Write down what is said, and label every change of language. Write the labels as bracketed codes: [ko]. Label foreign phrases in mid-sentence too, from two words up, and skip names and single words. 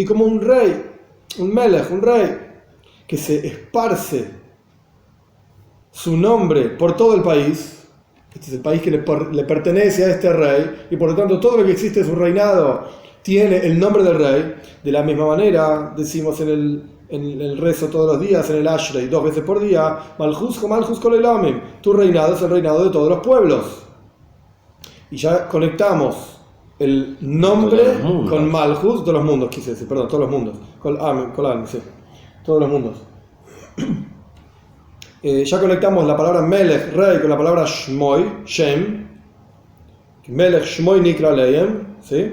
[es] Y como un rey, un melech, un rey, que se esparce su nombre por todo el país. Este es el país que le pertenece a este rey, y por lo tanto todo lo que existe en su reinado tiene el nombre del rey. De la misma manera decimos en el rezo todos los días, en el Ashrei, 2 veces por día, [he] מלכות כל עולמים, [es] tu reinado es el reinado de todos los pueblos. Y ya conectamos el nombre con Malchus, todos los mundos, quise decir, perdón, todos los mundos, sí, todos los mundos. Ya conectamos la palabra Melech, rey, con la palabra Shmoy, Shem, [he] מלך שמו נקרא להם, [es] ¿sí?